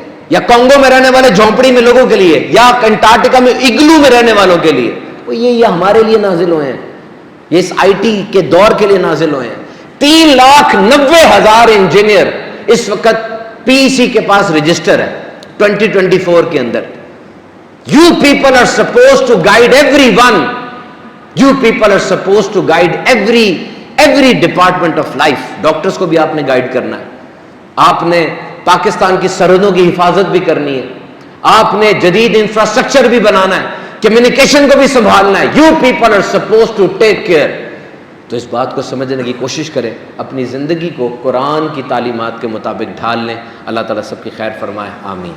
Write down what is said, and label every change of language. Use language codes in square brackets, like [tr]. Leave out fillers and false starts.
[ur] یا کانگو میں رہنے والے جھونپڑی میں لوگوں کے لیے، یا انٹارکٹیکا میں اگلو میں رہنے والوں کے لیے؟ وہ یہ ہمارے لیے نازل ہوئے ہیں، یہ اس آئی ٹی کے دور کے لیے نازل ہوئے ہیں۔ 3,90,000 انجینئر اس وقت پی سی کے پاس رجسٹر ہے 2024 کے اندر۔ [en] You people are supposed to guide everyone. You people are supposed to guide every department of life. [ur] Doctors کو بھی آپ نے گائیڈ کرنا ہے، آپ نے پاکستان کی سرحدوں کی حفاظت بھی کرنی ہے، آپ نے جدید انفراسٹرکچر بھی بنانا ہے، کمیونیکیشن کو بھی سنبھالنا ہے۔ [en] You people are supposed to take care. [ur] تو اس بات کو سمجھنے کی کوشش کریں، اپنی زندگی کو قرآن کی تعلیمات کے مطابق ڈھال لیں۔ اللہ تعالیٰ سب کی خیر فرمائے، آمین۔